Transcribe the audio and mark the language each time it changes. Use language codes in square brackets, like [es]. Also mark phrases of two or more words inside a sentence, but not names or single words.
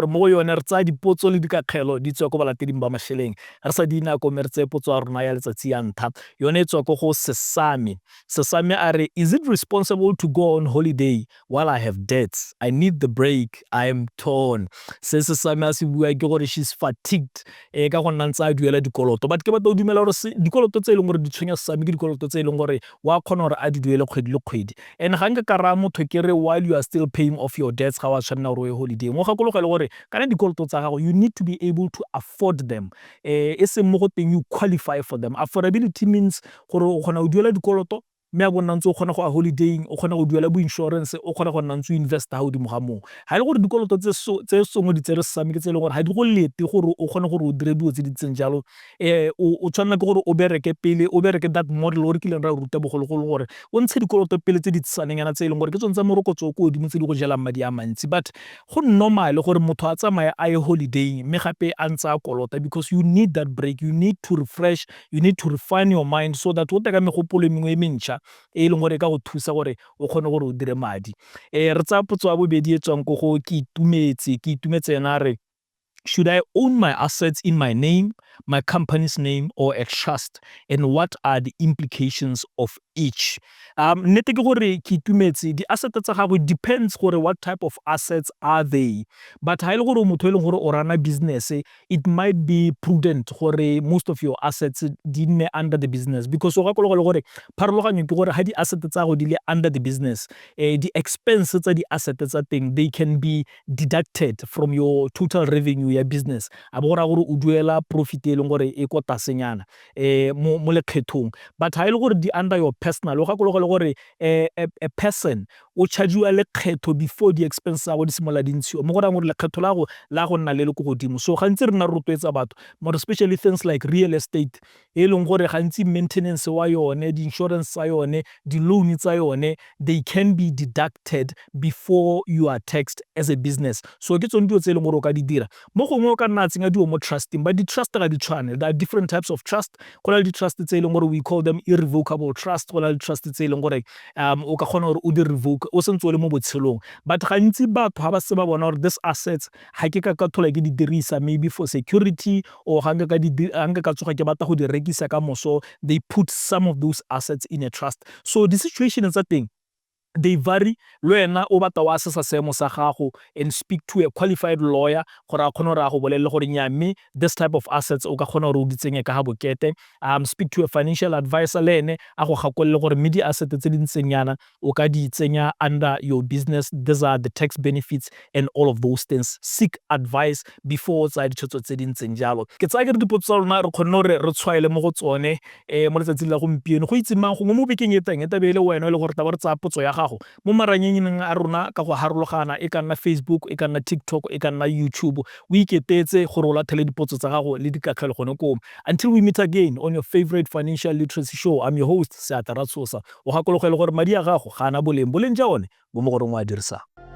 [tn] mo yone re tsaya dipotso le dikakgelo di tswa ko balateding ba masheleng re sa dina ko mere tse potso a rona ya letsatsi ya ntlha yone e tswa ko go Sesame a re, [en] is it responsible to go on holiday while I have debts? I need the break, I am torn. [tn] Sesame a se bua ke gore [en] she's fatigued [tn] ka go nna ntse a duela dikoloto, but ke batla o dumela gore dikoloto tse e leng gore di tshwenya Sesame ke dikoloto tse e leng gore wa kgona gore a di duele kgwedi le kgwedi, and ga nka ka raya motho ke re [en] while you are still paying of your debts [tn] ga wa tshwanela gore o ye holiday mo gakologe le gore kana dikoloto tsa gago [en] you need to be able to afford them, [tn] e seng mo go teng [en] you qualify for them. Affordability means [tn] gore o kgona go duela dikoloto mme a bona ntse o kgona go a holidaying, o kgona go duela bo insurance, o kgona go nna ntse o investa ha godimo ga moo. Ha ile gore dikoloto tse sengwe di tsere Sesame ke tse leng gore ha di go lete gore o kgone gore o dire dilo tse di tseng jalo, o tshwanela ke gore o bereke pele o bereke [en] that model [tn] o re kileng ra ruta bogologolo gore o ntshe dikoloto pele tse di tsaneng yana tse e leng gore ke tsone tsa morokotso o ko godimo tse di go jelang madi a mantsi, but go normal gore motho a tsamaye a ye holiday mme gape a ntse a kolota [en] because you need that break, you need to refresh, you need to refine your mind so that [tn] o teka megopolo mengwe e mentšha e leng gore ka go thusa gore o kgone gore o dire madi. Re tsaya potso ya bobedi e tswang ko go ke itumetse yena re, [en] should I own my assets in my name, my company's name, or a trust? And what are the implications of each? [tn] Nnete ke gore ke itumetse di-asset tsa gago depends gore [en] what type of assets are they. [tn] But ha ile gore motho e leng gore o rana business, [en] it might be prudent [tn] gore [en] most of your assets [tn] di nne [en] under the business, because [tn] o gakologa le gore pharologanyo ke gore ha di-asset tsa gago di le [en] under the business, [tn] di-expense tsa di-asset tsa teng [en] they can be deducted from your total revenue [tn] ya business, a bo gore o duela profit e leng gore e ko tasenyana mo lekgethong. But ha ile gore di [en] under your personal [tn] o gakologa le gore a person o charge-iwa lekgetho before di expense tsa go di simola di ntshiwa mo gore gore lekgetho la go nna le go godimo. So gantsi re na re rotloetsa batho [en] more especially things like real estate [tn] e leng gore gantsi maintenance wa yone, di insurance tsa yone, di loan tsa yone, [en] they can be deducted before you are taxed as a business. [tn] So ke tsone dilo tse e leng gore o ka di dira mo gongwe o ka nna tsenya diwo mo trusting, but di-trust ga di tshwane. [en] There are different types of trust. [tn] Go na le di-trust tse e leng gore [en] we call them irrevocable trust, [tn] go na le trust tse e leng gore o ka kgona gore o di revoke o sentse o le mo botshelong. But gantsi batho ga ba se ba bona gore [en] this assets [tn] ga ke ka thola ke di dirisa [en] maybe for security [tn] or ga nka ka tsoga ke batla go di rekisa ka moso, [en] they put some of those assets in a trust. So the situation [tn] tsa teng [en] they vary. [tn] Le wena o batla wa sesa seemo sa gago [en] and speak to a qualified lawyer [tn] gore a kgone gore a go bolelle gore nya mme [en] this type of assets [tn] o ka kgona gore o di tsenye ka ga bokete. [en] Speak to a financial advisor [tn] le ene a go gakolole gore mme di-asset tse di ntseng yana o ka di tsenya [en] under your business, these are the tax benefits and all of those things. Seek advice before [tn] o tsaya ditshwetso tse di ntseng jalo. Ke tsaya ke re dipotso tsa rona re kgonne gore re tshwaele mo go tsone mo letsatsing la gompieno go itse mang gongwe mo bekeng e teng e tabe le wena e le gore taba re tsaya potso ya gago mo maranyaneng a rona ka go harologana, e ka nna Facebook, e ka nna TikTok, e ka nna YouTube. O iketetse gore o lathele dipotso tsa gago le dikakgelo gone koo. [en] Until we meet again on your favorite financial literacy show, I'm your host Tshiamo. [tn] O gakologele gore madi a gago ga ana boleng ja one bo mo goreng wa dirisa.